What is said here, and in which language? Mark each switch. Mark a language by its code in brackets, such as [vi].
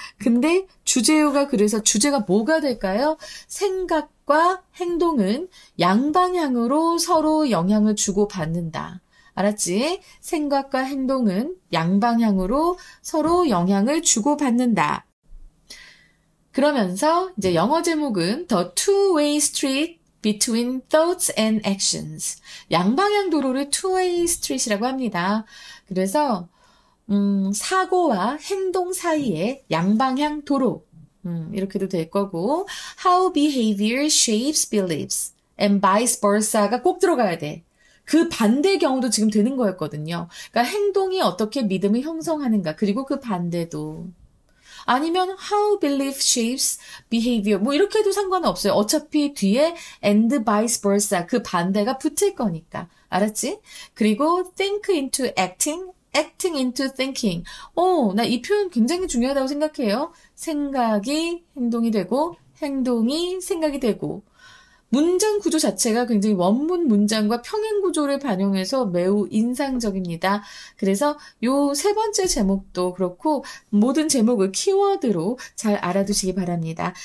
[ko] 근데 주제요가 그래서 주제가 뭐가 될까요? 생각과 행동은 양방향으로 서로 영향을 주고받는다. 알았지? 생각과 행동은 양방향으로 서로 영향을 주고받는다. 그러면서 이제 영어 제목은 [en] The Two-Way Street Between Thoughts and Actions. [ko] 양방향 도로를 Two-Way Street이라고 합니다. 그래서 사고와 행동 사이에 양방향 도로 이렇게도 될 거고 [en] How behavior shapes beliefs and vice versa [ko] 가 꼭 들어가야 돼. 그 반대 경우도 지금 되는 거였거든요. 그러니까 행동이 어떻게 믿음을 형성하는가 그리고 그 반대도 아니면 [en] how belief shapes behavior [ko] 뭐 이렇게 해도 상관은 없어요. 어차피 뒤에 [en] and vice versa [ko] 그 반대가 붙을 거니까 알았지? 그리고 [en] think into acting acting into thinking. [ko] 나 이 표현 굉장히 중요하다고 생각해요. 생각이 행동이 되고, 행동이 생각이 되고. 문장 구조 자체가 굉장히 원문 문장과 평행 구조를 반영해서 매우 인상적입니다. 그래서 요 세 번째 제목도 그렇고 모든 제목을 키워드로 잘 알아두시기 바랍니다.